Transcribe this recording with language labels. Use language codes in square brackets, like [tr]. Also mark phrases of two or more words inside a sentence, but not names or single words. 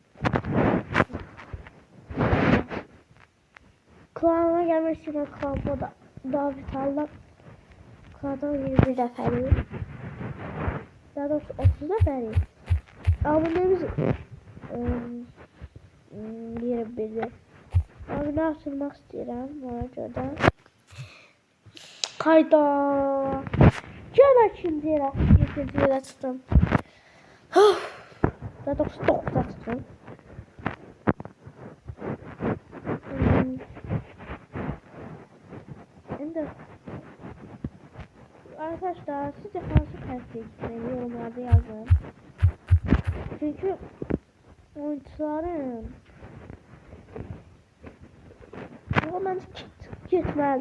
[tr] Klanına gelmek için klanıma da davet aldım. [az] Klandan 21 nəfərik. Daha doğrusu 30 nəfərik. Abunemiz 21'dir. [tr] Abone açılmak istedim. [az] Ona görə kayda. Gel ikinci yerə. İkinci yerə çıxdım. Daha doğrusu 9'da çıxdım. [tr] Şimdi arkadaşlar sizce hansı karakter gitmeli yorumlarda yazın. Çünkü oyuncuların bence kit gitmez.